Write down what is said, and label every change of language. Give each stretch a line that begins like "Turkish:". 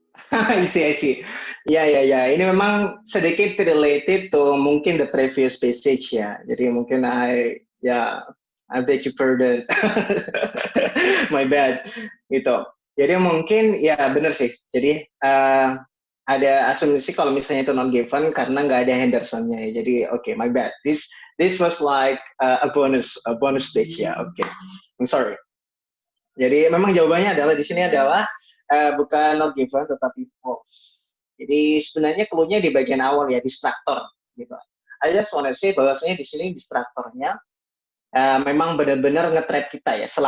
Indonesian: I see, I see. Ya. Ini memang sedikit
English: related to
Indonesian: mungkin
English: the previous passage
Indonesian: ya. Jadi mungkin
English: I beg your pardon. My bad. Gitu.
Indonesian: Jadi mungkin ya benar sih. Jadi ada asumsi kalau misalnya itu non given karena nggak ada Hendersonnya. Jadi oke,
English: my bad. This was like a bonus stage ya. Oke. I'm sorry.
Indonesian: Jadi memang jawabannya adalah di sini adalah bukan not given tetapi false. Jadi sebenarnya clue-nya di bagian awal ya, distraktor gitu.
English: I just wanna say
Indonesian: bahwasanya di sini distraktornya memang benar-benar nge-trap kita ya.